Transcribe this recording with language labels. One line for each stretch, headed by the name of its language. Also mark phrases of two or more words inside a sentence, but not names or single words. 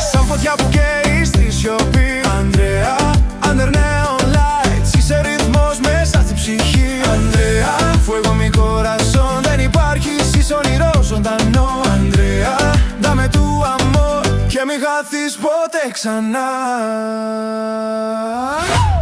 Greek: Σαν φωτιά που καίει στη σιωπή.
English: Ανδρέα, under neon lights.
Greek: Είσαι ρυθμός μέσα στη ψυχή. Ανδρέα,
Spanish: fuego mi corazón.
Greek: Δεν υπάρχεις, είσαι όνειρο ζωντανό. Ανδρέα,
Spanish: dame tu amor.
Greek: Και μη χαθείς ποτέ ξανά.